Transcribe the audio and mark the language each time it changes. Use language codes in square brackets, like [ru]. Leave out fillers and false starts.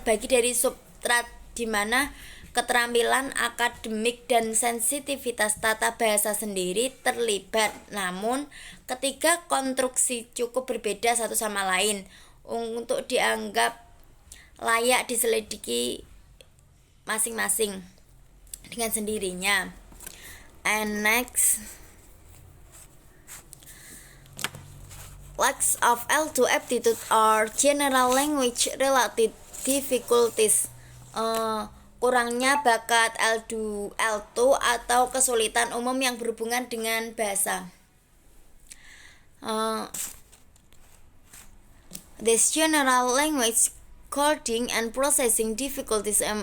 [id] dari substrat di mana keterampilan akademik dan sensitivitas tata bahasa sendiri terlibat, namun ketiga konstruksi cukup berbeda satu sama lain untuk dianggap layak diselidiki masing-masing dengan sendirinya. [en] And next, lacks of L2 aptitude are general language related difficulties. [id] Kurangnya bakat L2 atau kesulitan umum yang berhubungan dengan bahasa. [en] These general language coding and processing difficulties